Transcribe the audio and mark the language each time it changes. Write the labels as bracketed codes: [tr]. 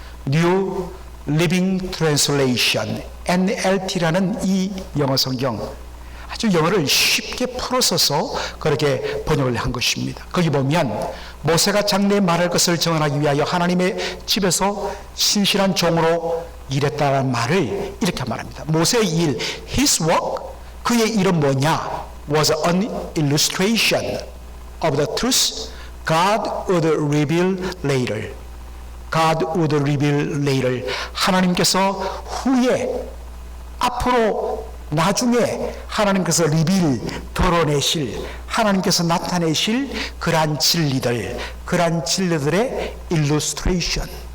[ko] New Living Translation, NLT라는 이 영어 성경, 아주 영어를 쉽게 풀어서서 그렇게 번역을 한 것입니다. 거기 보면 모세가 장래에 말할 것을 증언하기 위하여 하나님의 집에서 신실한 종으로 일했다는 말을 이렇게 말합니다. 모세의 일, [en] his work, [ko] 그의 일은 뭐냐? [en] was an illustration of the truth God would reveal later. God would reveal later. [ko] 하나님께서 후에, 앞으로, 나중에 하나님께서 드러내실, 하나님께서 나타내실 그러한 진리들, 그러한 진리들의 illustration.